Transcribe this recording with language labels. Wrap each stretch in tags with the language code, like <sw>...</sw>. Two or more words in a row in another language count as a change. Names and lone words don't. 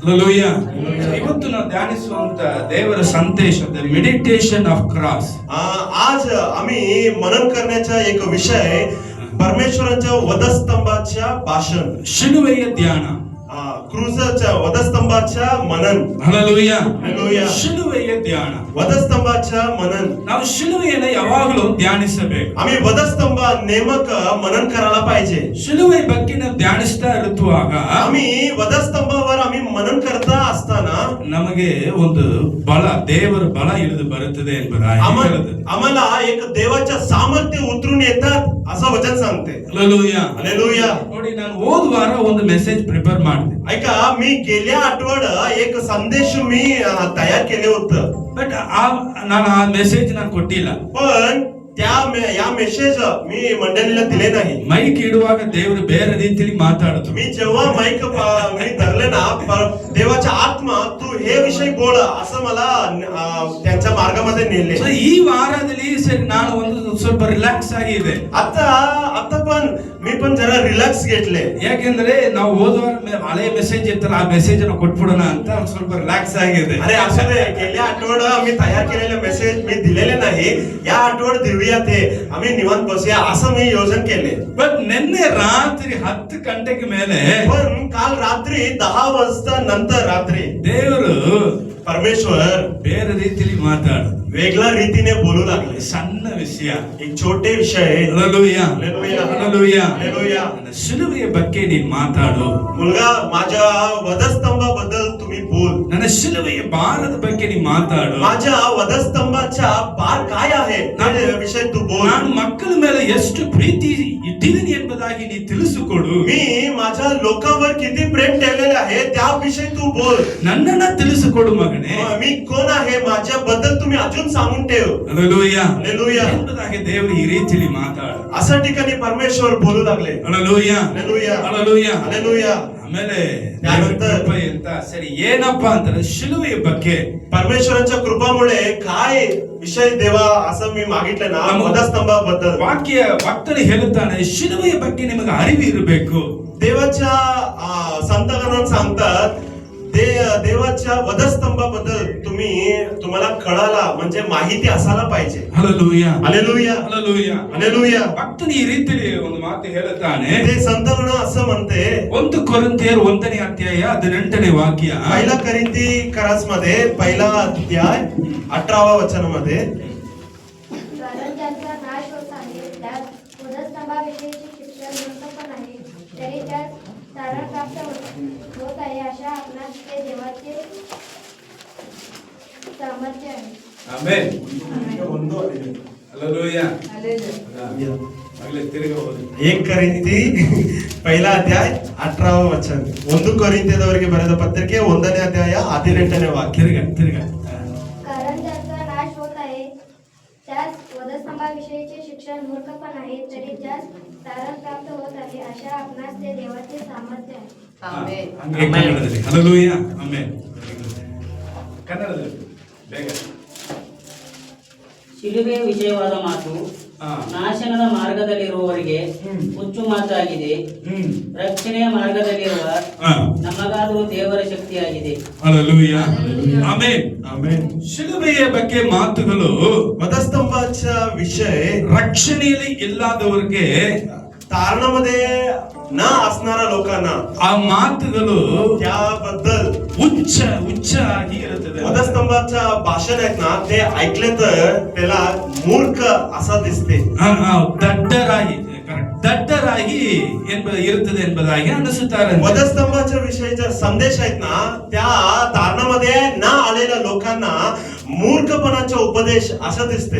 <kn>Hallelujah. ಇವತ್ತು ನಾವು ಧ್ಯಾನಿಸುವಂತ ದೇವರ ಸಂದೇಶ</kn> <en>meditation of cross.</en> <mr>आज आम्ही मनन करण्याचा एक विषय परमेश्वराच्या वधस्तंभाच्या भाषण,</mr> <kn>ಶಿಲುಬೆಯ ಧ್ಯಾನ,</kn> <mr>क्रूजच्या वधस्तंभाच्या मनन. Hallelujah. Hallelujah.</mr> <kn>ಶಿಲುಬೆಯ ಧ್ಯಾನ,</kn> <mr>वधस्तंभाच्या मनन.</mr> <kn>ನಾವು ಶಿಲುಬೆಯನ್ನು ಯಾವಾಗಲೂ ಧ್ಯಾನಿಸಬೇಕು.</kn> <mr>आम्ही वधस्तंभ नेमक मनन करायला पाहिजे.</mr> <kn>ಶಿಲುಬೆ ಬಗ್ಗೆ ನಾವು ಧ್ಯಾನಿಸ್ತಾ ಇರುವಾಗ</kn> <mr>आम्ही वधस्तंभावर आम्ही मनन करता असताना</mr> <kn>ನಮಗೆ ಒಂದು ಬಲ, ದೇವರ ಬಲ ಇಳಿದು ಬರುತ್ತದೆ ಎಂಬುದಾಗಿ</kn> <mr>आम्हाला एक देवाच्या सामर्थ्य उतरून येतात असं वचन सांगते. Hallelujah. हालेलुया.</mr> <kn>ನೋಡಿ, ನಾನು ಹೋದ ವಾರ ಒಂದು</kn> <en>message prepare</en> <kn>ಮಾಡಿದೆ.</kn> <mr>ऐका, मी गेल्या आठवड एक संदेश मी तयार केले होतं,</mr> <kn>ಬಟ್ ನಾನು ಆ ಮೆಸೇಜ್ ನಾನು ಕೊಟ್ಟಿಲ್ಲ.</kn> <mr>पण या मेसेज मी मंडळीला दिले नाही.</mr> <kn>ಮೈಕ್ ಇಡುವಾಗ ದೇವರು ಬೇರೆ ರೀತಿಯಲ್ಲಿ ಮಾತಾಡಿದ್ರು.</kn> <mr>मी जेव्हा माईक मी धरले ना, देवाच्या आत्मा तू हे विषय बोल असं मला त्यांच्या मार्गामध्ये नेले.</mr> <kn>ಈ ವಾರದಲ್ಲಿ ಸರಿ ನಾನು ಒಂದು ಸ್ವಲ್ಪ ರಿಲ್ಯಾಕ್ಸ್ ಆಗಿದೆ.</kn> <mr>आता पण मी पण जरा रिलॅक्स घेतले.</mr> <kn>ಯಾಕೆಂದ್ರೆ ನಾವು ಹೋದವಾರ ಹಳೆ ಮೆಸೇಜ್ ಇತ್ತಲ್ಲ, ಆ ಮೆಸೇಜ್ ಅನ್ನು ಕೊಟ್ಬಿಡೋಣ ಅಂತ ಸ್ವಲ್ಪ ರಿಲ್ಯಾಕ್ಸ್ ಆಗಿದೆ.</kn> <mr>अरे असं नाही, गेल्या आठवड मी तयार केलेले मेसेज मी दिलेले नाही, या आठवड देऊया ते आम्ही निवांत बसूया असं मी योजन केले.</mr> <kn>ಬಟ್ ನಿನ್ನೆ ರಾತ್ರಿ 10 ಗಂಟೆಗೆ ಮೇಲೆ</kn> <mr>पण काल रात्री 10 वाजता नंतर रात्री</mr> <kn>ದೇವರು</kn> <mr>परमेश्वर</mr> <kn>ಬೇರೆ ರೀತಿಯಲ್ಲಿ ಮಾತಾಡ,</kn> <mr>वेगळ्या रीतीने बोलू लागले.</mr> <kn>ಸಣ್ಣ ವಿಷಯ,</kn> <mr>एक छोटे विषय. Hallelujah. Hallelujah. Hallelujah. Hallelujah.</mr> <kn>ಶಿಲುಬೆಯ ಬಗ್ಗೆ ನೀನು ಮಾತಾಡು.</kn> <mr>मुलगा, माझ्या वधस्तंभाबद्दल तुम्ही बोल.</mr> <kn>ನನ್ನ ಶಿಲುಬೆಯ ಭಾರದ ಬಗ್ಗೆ ನೀನು ಮಾತಾಡು.</kn> <mr>माझ्या वधस्तंभाचा भार काय आहे त्या विषय तू बोल.</mr> <kn>ನಾನು ಮಕ್ಕಳ ಮೇಲೆ ಎಷ್ಟು ಪ್ರೀತಿ ಇಟ್ಟಿದ್ದೀನಿ ಎಂಬುದಾಗಿ ನೀ ತಿಳಿಸಿಕೊಡು.</kn> <mr>मी माझ्या लोकांवर किती प्रेम ठेवलेले आहे त्याविषयी तू बोल.</mr> <kn>ನನ್ನನ್ನ ತಿಳಿಸಿಕೊಡು ಮಗನೇ.</kn> <mr>मी कोण आहे माझ्याबद्दल तुम्ही अजून सांगून ठेव. Hallelujah. Hallelujah.</mr> <kn>ಎಂಬುದಾಗಿ ದೇವರು ಈ ರೀತಿಯಲ್ಲಿ ಮಾತಾಡು.</kn> <mr>अशा ठिकाणी परमेश्वर बोलू लागले. Hallelujah. Hallelujah. Hallelujah. Hallelujah.</mr> <kn>ಆಮೇಲೆ</kn> <mr>त्यानंतर</mr> <kn>ಕೃಪೆ ಅಂತ ಸರಿ ಏನಪ್ಪಾ ಅಂತಾರೆ ಶಿಲುಬೆಯ ಬಗ್ಗೆ.</kn> <mr>परमेश्वराच्या कृपामुळे काय विषय देवा असं मी मागितलं ना, वधस्तंभाबद्दल</mr> <kn>ಭಕ್ತರು ಹೇಳುತ್ತಾನೆ, ಶಿಲುಬೆಯ ಬಗ್ಗೆ ನಿಮಗೆ ಅರಿವು ಇರಬೇಕು.</kn> <mr>देवाच्या संतगण सांगतात देवाच्या वधस्तंभाबद्दल तुम्हाला कळाला म्हणजे माहिती असायला पाहिजे. Hallelujah. Hallelujah. Hallelujah. Hallelujah.</mr> <kn>ಭಕ್ತನು ಈ ರೀತಿಯಲ್ಲಿ ಒಂದು ಮಾತು ಹೇಳುತ್ತಾನೆ.</kn> <mr>ते संतगण असं म्हणते,</mr> <kn>1 ಕೊರಿಂಥಿಯರ್ 1ನೇ ಅಧ್ಯಾಯ 18ನೇ ವಾಕ್ಯ.</kn> <mr>पहिला करिंथी मध्ये पहिला अध्याय 18वा वचनामध्ये, कारण ज्यांचा नाश होत आहे त्यात वधस्तंभाविषयीची शिक्षा मूर्खपण आहे, तरी त्यात तारण प्राप्त होत आहे अशा आपणास ते देवाचे सामर्थ्य आहे.</mr> <kn>ಆಮೆನ್. ಒಂದು Hallelujah. ಆಗಲೇ ತಿರುಗಿ ಹೋಗೋದು.</kn> <mr>1 करिंथी पहिला अध्याय 18वा वचन.</mr> <kn>1 करिंथ्ಯದವರಿಗೆ ಬರೆದ ಪತ್ರಿಕೆ 1ನೇ ಅಧ್ಯಾಯ 18ನೇ ವಾಕ್ಯ. ತಿರುಗ</kn> <mr>कारण ज्यांचा नाश होत आहे त्यात वधस्तंभाविषयीचे शिक्षण मूर्खपण आहे, तरी त्यास तारण प्राप्त होत आहे अशा आपणास ते देवाचे सामर्थ्य आहे.</mr> <kn>ಹಂಗೆ ಕನ್ನಡದಲ್ಲಿ. Hallelujah. ಆಮೆನ್. ಕನ್ನಡದಲ್ಲಿ ಬೇಗ. ಶಿಲುಬೆಯ ವಿಷಯವಾದ ಮಾತು ನಾಶನದ ಮಾರ್ಗದಲ್ಲಿರುವವರಿಗೆ ಹುಚ್ಚು ಮಾತಾಗಿದೆ, ರಕ್ಷಣೆಯ ಮಾರ್ಗದಲ್ಲಿರುವ ನಮಗಾದರೂ ದೇವರ ಶಕ್ತಿಯಾಗಿದೆ. Hallelujah. ಆಮೆನ್. ಆಮೆನ್. ಶಿಲುಬೆಯ ಬಗ್ಗೆ ಮಾತುಗಳು</kn> <mr>वधस्तंभाचा विषय</mr> <kn>ರಕ್ಷಣೆಯಲ್ಲಿ ಇಲ್ಲದವರಿಗೆ,</kn> <mr>तारणामध्ये न असणाऱ्या लोकांना</mr> <kn>ಆ ಮಾತುಗಳು</kn> <mr>त्याबद्दल</mr> <kn>ಉಚ್ಚ ಆಗಿ ಇರುತ್ತದೆ.</kn> <mr>वधस्तंभाचा भाषण आहेत ना, ते ऐकले तर त्याला मूर्ख असा दिसते.</mr> <kn>ದಡ್ಡರಾಗಿ ಇರುತ್ತದೆ ಎಂಬುದಾಗಿ ಅನಿಸುತ್ತಾರೆ.</kn> <mr>वधस्तंभाच्या विषयीचे संदेश आहेत ना, त्या तारणामध्ये न आलेल्या लोकांना मूर्खपणाचा उपदेश असा दिसते.</mr>